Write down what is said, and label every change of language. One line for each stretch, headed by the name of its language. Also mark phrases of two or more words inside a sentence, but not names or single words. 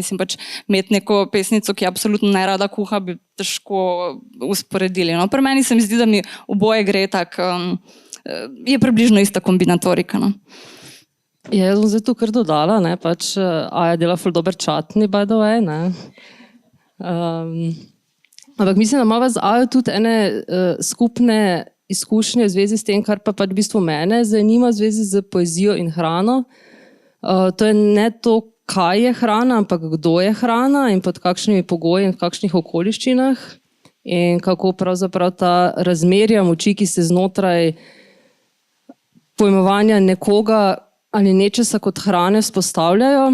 Slovenian: Mislim pač imeti neko pesnico, ki absolutno ne rada kuha, bi težko usporedili. No? Pri meni se mi zdi, da mi oboje gre tako, je približno ista kombinatorika. No? Jaz bom zdaj tu kar dodala, ne, pač Aja dela ful dober čatni,
English: by the way,
Slovenian: ne. Ampak mislim, da imava z Ajo tudi ene skupne izkušnje v zvezi s tem, kar pa pač v bistvu mene zanima v zvezi z poezijo in hrano. To je ne to, kaj je hrana, ampak kdo je hrana in pod kakšnimi pogoji in v kakšnih okoliščinah in kako pravzaprav ta razmerja moči, ki se znotraj pojmovanja nekoga ali nečesa kot hrane vzpostavljajo.